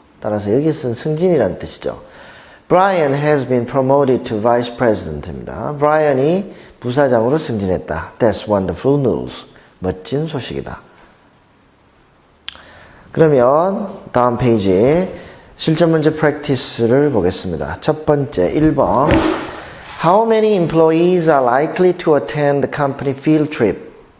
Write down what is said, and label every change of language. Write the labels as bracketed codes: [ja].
[ko] 따라서 여기 쓴 승진이라는 뜻이죠. [en] Brian has been promoted to vice president입니다. [ko] Brian이 부사장으로 승진했다. [en] That's wonderful news. [ko] 멋진 소식이다. 그러면 다음 페이지 실전 문제 practice를 보겠습니다. 첫 번째 1번. [en] How many employees are likely to attend the company field trip?